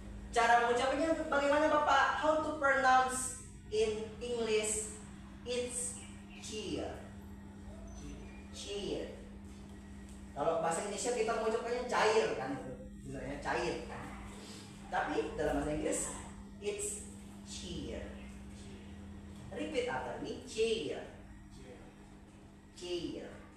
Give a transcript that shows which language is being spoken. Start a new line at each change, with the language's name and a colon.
Indonesian: Cara mengucapkannya bagaimana Bapak?
English: How to pronounce in English? It's chair. Chair.
Indonesian: Kalau bahasa Indonesia kita mengucapkannya cair kan itu. Misalnya cair kan. Tapi dalam bahasa Inggris
English: it's chair. Repeat after me, chair. Chair.